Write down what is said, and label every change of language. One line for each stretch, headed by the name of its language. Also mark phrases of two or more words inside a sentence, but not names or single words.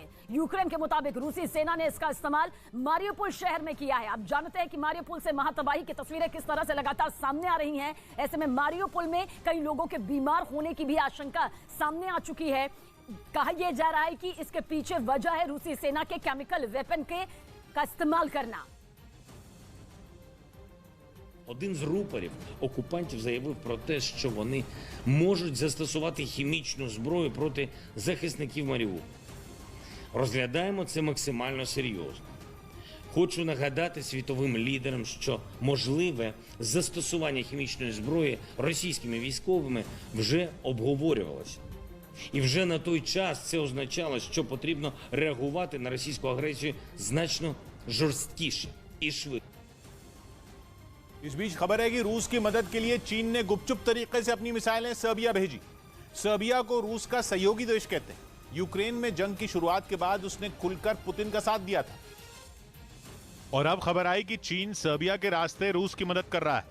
Hindi: यूक्रेन के मुताबिक रूसी सेना ने इसका इस्तेमाल मारियोपोल शहर में किया है। आप जानते हैं कि मारियोपोल से महातबाही की तस्वीरें किस तरह से लगातार सामने आ रही हैं। ऐसे में मारियोपोल में कई लोगों के बीमार होने की भी आशंका सामने आ चुकी है। कहा यह जा रहा है कि इसके पीछे वजह है रूसी सेना के
English: chemical weapon
Hindi: का इस्तेमाल करना।
Ukrainian: Один з рупорів окупантів заявив про те, що вони можуть застосувати хімічну зброю проти захисників Маріуполя. Розглядаємо це максимально серйозно. Хочу нагадати світовим лідерам, що можливе застосування хімічної зброї російськими військовими вже обговорювалося. І вже на той час це означало, що потрібно реагувати на російську агресію значно жорсткіше і швидше.
Hindi: इस बीच खबर है कि रूस की मदद के लिए चीन ने गुपचुप तरीके से अपनी मिसाइलें सर्बिया भेजी। सर्बिया को रूस का सहयोगी देश कहते हैं। यूक्रेन में जंग की शुरुआत के बाद उसने खुलकर पुतिन का साथ दिया था। और अब खबर आई कि चीन सर्बिया के रास्ते रूस की मदद कर रहा है।